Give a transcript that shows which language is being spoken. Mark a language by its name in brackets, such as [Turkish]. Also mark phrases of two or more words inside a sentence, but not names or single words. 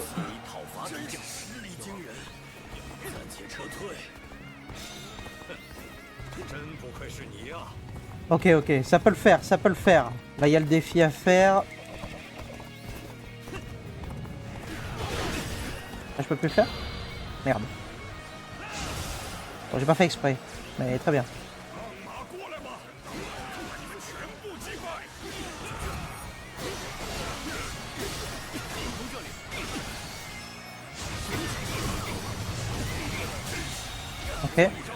[Chinese] 以讨伐敌将，实力惊人。暂且撤退。真不愧是你啊！ [French] Ok, ok, ça peut le faire, ça peut le faire. Là, il y a le défi à faire. Ah, je peux plus le faire? Merde. Bon, j'ai pas fait exprès, mais très bien. Ok.